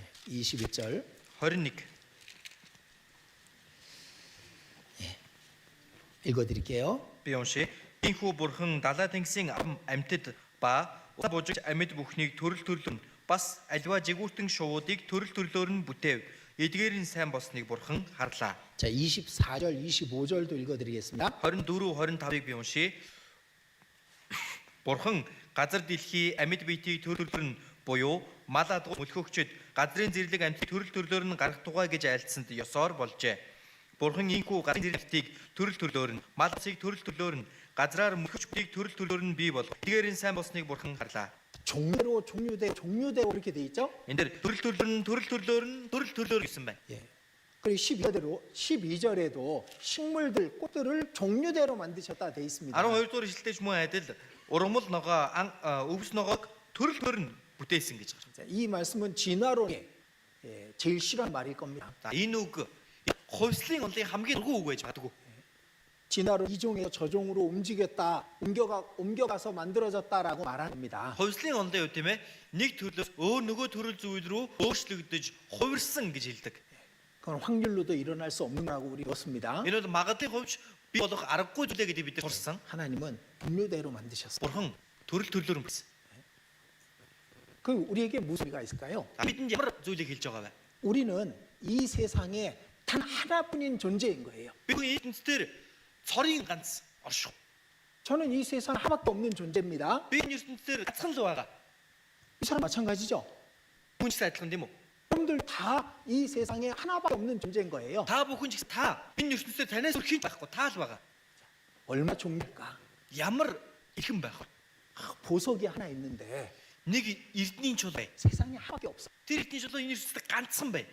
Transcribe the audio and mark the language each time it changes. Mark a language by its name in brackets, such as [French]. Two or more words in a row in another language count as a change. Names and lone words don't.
[Korean] 21절 [Mongolian] 21. [Korean] 읽어드릴게요. [Mongolian] Би уншия. Инхүү бурхан далай тэнгисийн амьтад ба уцаа бужигч амьд бүхнийг төрөл төрлөнд бас аливаа жигүүртэн шувуудыг төрөл төрлөөр нь бүтээв. Эдгээрийн сайн болсныг бурхан харлаа. [Korean] 자, 24절, 25절도 읽어드리겠습니다. [Mongolian] 24, 25-ыг би уншия. Бурхан газар дэлхий амьд биетийг төрөл төрлөөр нь буюу мал адуу мөлхөгчд газрын зэрлэг амьтыг төрөл төрлөөр нь гаргах тугай гэж айлцсанд ёсоор болжээ. Бурхан ийхүү газрын зэрлэгтийг төрөл төрлөөр нь мал цыг төрөл төрлөөр нь газраар мөлхөгчдийг төрөл төрлөөр нь бий бол эдгээрийн сайн болсныг бурхан харлаа. [Korean] 종대로 종류대로 이렇게 돼 있죠? [Mongolian] энэ дээр төрөл төрлөөр гэсэн байна. [Korean] 예. 그리고 12절에도 식물들, 꽃들을 종류대로 만드셨다 돼 있습니다. [Mongolian] 12 дугаар эшлэлдэж мөн адил ургамал ногоо өвс ногоог төрөл төрлөөр нь бүтээсэн гэж байна. [Korean] 자, 이 말씀은 진화론의 제일 싫어하는 말일 겁니다. [Mongolian] За энэ үг хувьслын онлын хамгийн дургүй үг байж магадгүй. [Korean] 진화론 이종에서 저종으로 옮겨가서 만들어졌다라고 말합니다. [Mongolian] Хувьслын онлын үг тийм ээ нэг төрлөөс нөгөө төрөл зүйл рүү өөрчлөгдөж хувирсан гэж хэлдэг. [Korean] 그건 확률로도 일어날 수 없는 거라고 우리 배웠습니다. [Mongolian] Энэ бол магадлалын хувьд би болох аргагүй зүйлээ гэдэг бид нар сурсан. [Korean] 하나님은 종류대로 만드셨어요. [Mongolian] Бурхан төрөл төрлөөр нь бичсэн. [Korean] 그 우리에게 무슨 의미가 있을까요? [Mongolian] Бидэнд ямар зүйлийг хэлж байгаа вэ? [Korean] 우리는 이 세상에 단 하나뿐인 존재인 거예요. [Mongolian] Би хүн ертөнцийн цорын ганц орших. [Korean] 저는 이 세상 하나밖에 없는 존재입니다. [Mongolian] Би энэ ертөнцийн ганцхан л байгаа. [Korean] 이 사람 마찬가지죠. [Mongolian] Хүн ч адилхан тийм үү? [Korean] 여러분들 다 이 세상에 하나밖에 없는 존재인 거예요. [Mongolian] Та бүхэн ч та энэ ертөнцийн танаас өөр хэн байхгүй та л байгаа. [Korean] 얼마 종류일까? [Mongolian] Ямар ихэн байх вэ? [Korean] 보석이 하나 있는데 [Mongolian] Нэг эрдний чулуу. [Korean] 세상에 하나밖에 없어. [Mongolian] Тэр эрдний чулуу энэ ертөнцийн ганцхан бай.